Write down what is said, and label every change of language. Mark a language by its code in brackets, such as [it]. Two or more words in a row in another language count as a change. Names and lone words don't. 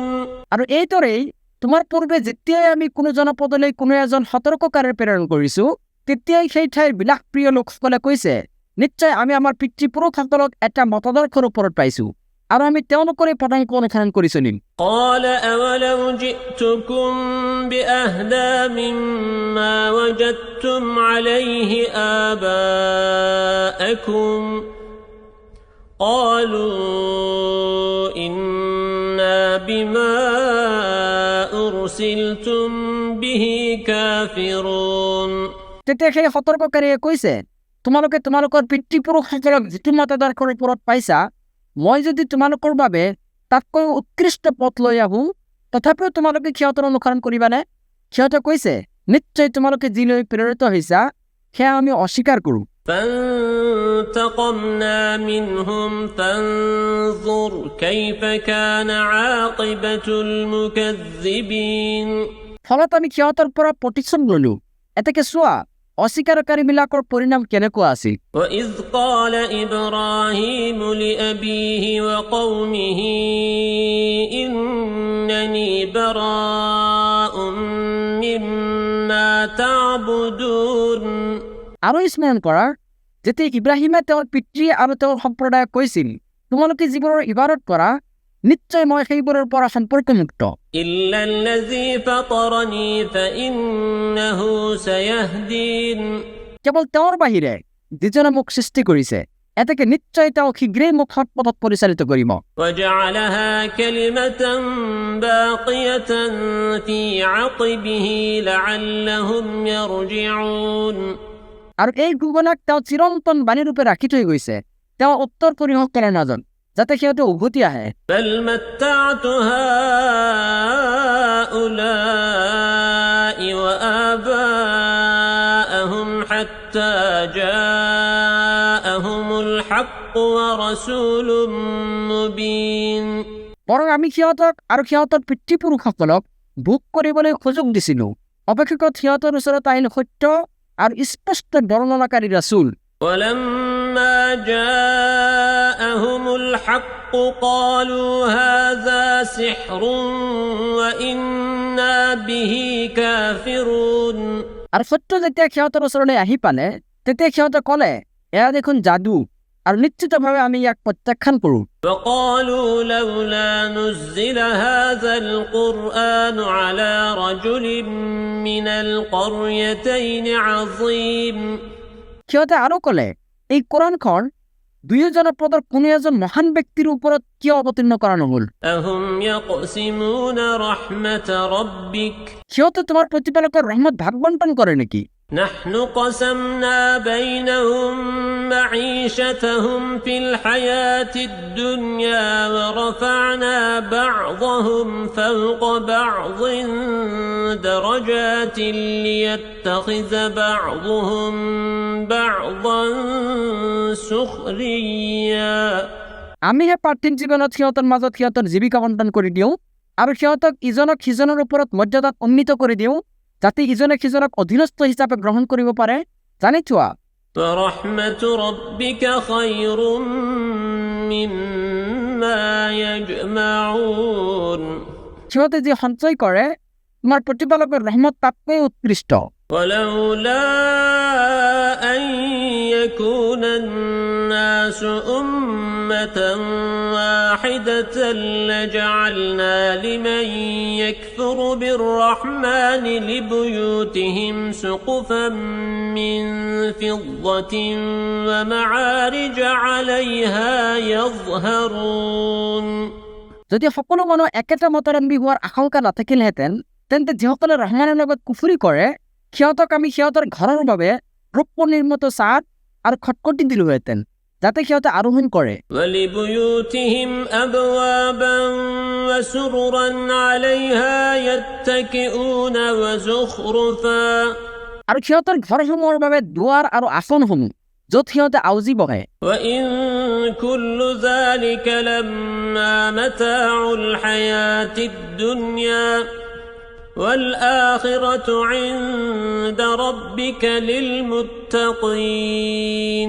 [as] আৰু এইদৰেই তোমাৰ পূৰ্বে যেতিয়াই আমি কোনো জনপদলৈ কোনো এজন সতৰ্ককাৰী প্ৰেৰণ কৰিছো তেতিয়াই সেই ঠাইৰ বিলাসপ্ৰিয় লোকসকলে কৈছে নিশ্চয় আমি আমাৰ পিতৃপুৰুষসকলক এটা মতাদৰ্শৰ ওপৰত পাইছো আৰু আমি তেওঁলোকৰে পদাঙ্ক অনুসৰণ কৰি চলিম [ar] قال أولو جئتكم بأهدى مما وجدتم عليه آباءكم قالوا إنا بما أرسلتم به كافرون [as] তেতিয়া সেই সতৰ্ককাৰীয়ে কৈছে তোমালোকে তোমালোকৰ পিতৃপুৰুষসকলক যিটো মতাদৰ্শৰ ওপৰত পাইছা মই যদি তোমালোকৰ বাবে তাতকৈ উৎকৃষ্ট পথ লৈ আহোঁ তথাপিও তোমালোকে সিহঁতৰ অনুসৰণ কৰিবানে সিহঁতে কৈছে নিশ্চয় তোমালোকে যি লৈ প্ৰেৰিত হৈছা সেয়া আমি অস্বীকাৰ কৰোঁ [ar] فانتقمنا منهم فانظر كيف كان عاقبة المكذبين [as] ফলত আমি সিহঁতৰ পৰা প্ৰতিশোধ ল'লো এতেকে চোৱা অস্বীকাৰকাৰীবিলাকৰ পৰিণাম কেনেকুৱা আছিল [ar] وإذ قال إبراهيم لأبيه وقومه إنني براء مما تعبدون [as] আৰু স্মৰণ কৰা যেতিয়া ইব্ৰাহিমে তেওঁৰ পিতৃ আৰু তেওঁৰ সম্প্ৰদায়ক কৈছিল তোমালোকে যিবোৰৰ ইবাদত কৰা নিশ্চয় মই সেইবোৰৰ পৰা সম্পৰ্কমুক্ত [ar] إلا الذي فطرني فإنه سيهدين [as] কেৱল তেওঁৰ বাহিৰে যিজনে মোক সৃষ্টি কৰিছে এতেকে নিশ্চয় তেওঁ শীঘ্ৰেই মোক সৎ পথত পৰিচালিত কৰিব [ar] وجعلها كلمة باقية في عقبه لعلهم يرجعون [as] আৰু এই ঘোষণাক তেওঁ চিৰন্তন বাণীৰূপে ৰাখি থৈ গৈছে তেওঁ উত্তৰ পৰিহসকলে নাজান যাতে সিহঁতে উভতি আহে [ar] بل متعت هؤلاء وآباءهم حتى جاءهم الحق ورسول مبين [as] বৰং আমি সিহঁতক আৰু সিহঁতৰ পিতৃপুৰুষসকলক ভোগ কৰিবলৈ সুযোগ দিছিলো অপেক্ষাত সিহঁতৰ ওচৰত আহিল সত্য আৰু স্পষ্ট বৰ্ণনাকাৰী ৰাসূল [ar] ولما جاءهم الحق الحق قالوا هذا سحر وإنا به كافرون [as] আৰু সত্য যেতিয়া সিহঁতৰ ওচৰলৈ আহি পালে তেতিয়া সিহঁতে ক'লে এয়া দেখোন যাদু আৰু নিশ্চিতভাৱে আমি ইয়াক প্ৰত্যাখ্যান কৰোঁ [ar] وقالوا لولا نزل هذا القرآن على رجل من القريتين عظيم [as] সিহঁতে আৰু ক'লে এই কোৰাণখন দুয়োজনৰ পদৰ কোনো এজন মহান ব্যক্তিৰ ওপৰত কিয় অৱতীৰ্ণ কৰা নহ'ল [ar] أهم يقسمون رحمة ربك [as] সিহঁতে তোমাৰ প্ৰতিপালকৰ ৰহমত ভাগ বণ্টন কৰে নেকি [ar] نحن قسمنا بينهم معيشتهم في الحياة الدنيا ورفعنا بعضهم فوق بعض درجات ليتخذ بعضهم بعضا سخريا [as] আমিহে পাৰ্থিৱ জীৱনত সিহঁতৰ মাজত সিহঁতৰ জীৱিকা বণ্টন কৰি দিওঁ আৰু সিহঁতক ইজনক সিজনৰ ওপৰত মৰ্যাদাত উন্নীত কৰি দিওঁ যাতে ইজনে সিজনক অধীনস্থ হিচাপে গ্ৰহণ কৰিব পাৰে জানি থোৱা [ar] ورحمة ربك خير مما يجمعون [as] সিহঁতে যি সঞ্চয় কৰে তোমাৰ প্ৰতিপালকৰ ৰহমত তাতকৈ উৎকৃষ্ট [ar] ولولا أن يكون الناس أمة واحدة لجعلنا لمن يكفر بالرحمن لبيوتهم سقفا من فضة ومعارج عليها يظهرون [as] যদি সকলো মানুহ একেটা মতাৰম্বী হোৱাৰ আশংকা নাথাকিলহেঁতেন তেন্তে যিসকলে ৰহমানৰ লগত কুফুৰি কৰে সিহঁতক আমি সিহঁতৰ ঘৰৰ বাবে ৰূপ নিৰ্মিত ছাদ আৰু খটখটি দিলোহেঁতেন যাতে সিহঁতে আৰোহণ কৰে [ar] ولبيوتهم أبوابا وسررا عليها يتكئون وزخرفا [as] আৰু সিহঁতৰ ঘৰসমূহৰ বাবে দুৱাৰ আৰু আসনসমূহ য'ত সিহঁতে আউজি বহে [ar] وإن كل ذلك لما متاع الحياة الدنيا والآخرة عند ربك للمتقين